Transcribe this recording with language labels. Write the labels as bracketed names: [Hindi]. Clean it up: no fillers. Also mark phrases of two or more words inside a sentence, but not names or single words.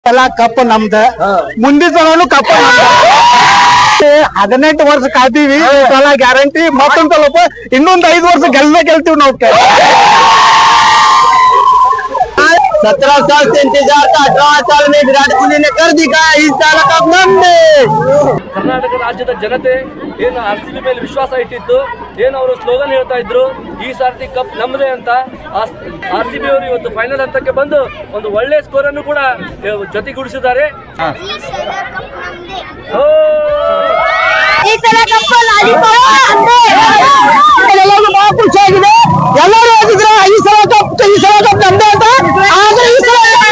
[Kannada] ಸಲ ಕಪ್ ನಮ್ದ ಮುಂದಿನ ಸಲನು ಕಪ್ 18 ವರ್ಷ ಕಾತೀವಿ ಸಲ ಗ್ಯಾರಂಟಿ ಮತ್ತೊಂದ್ ಸ್ವಲ್ಪ ಇನ್ನೊಂದ್ 5 ವರ್ಷ ಗೆಲ್ತೀವಿ ನಾವು [Hindi] 17 साल से इंतजार था 18 साल में विराट कोहली ने कर दिखाया इस साल [Kannada] ಕಪ್ ನಮ್ಬೆ ಕರ್ನಾಟಕ ರಾಜ್ಯದ ಜನತೆ ಏನು ಆರ್ಸಿಬಿ ಮೇಲೆ ವಿಶ್ವಾಸ ಇಟ್ಟಿತ್ತು ಏನು ಅವರು ಸ್ಲೋಗನ್ ಹೇಳ್ತಾ ಇದ್ರು ಈ ಸಾರ್ತಿ ಕಪ್ ನಮ್ಮದೇ ಅಂತ ಆರ್ಸಿಬಿ ಅವರು ಇವತ್ತು ಫೈನಲ್ ಹಂತಕ್ಕೆ ಬಂದು ಒಂದು ಒಳ್ಳೆ ಸ್ಕೋರ್ ಅನ್ನು ಕೂಡ ಜೊತೆಗೂಡಿಸಿದ್ದಾರೆ ಈ ಸಲ ಕಪ್ ಬಹಳ ಖುಷಿಯಾಗಿದೆ ಎಲ್ಲರೂ ಹೋಗಿದ್ರೆ ಈ ಸಲ ಕಪ್ ನಮ್ದೇ ಅಂತ ಆದ್ರೆ ಈ ಸಲ